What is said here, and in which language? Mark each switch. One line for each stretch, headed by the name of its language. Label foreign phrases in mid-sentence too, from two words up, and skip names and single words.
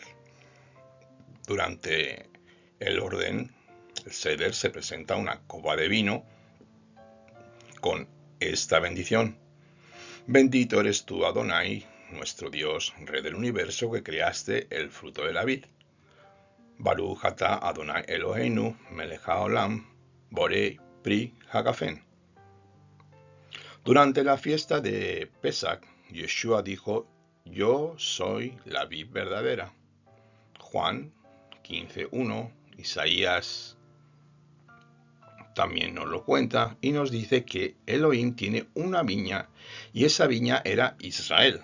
Spanish: Durante el orden, el Seder, se presenta una copa de vino con esta bendición. Bendito eres tú, Adonai, nuestro Dios, Rey del universo, que creaste el fruto de la vid.
Hebrew: ברוך אתה אדוני אלוהינו מלך העולם בורא פרי הגפן.
Spanish: Durante la fiesta de Pesach, Yeshua dijo: yo soy la vid verdadera. Juan 15:1, Isaías también nos lo cuenta y nos dice que Elohim tiene una viña y esa viña era Israel.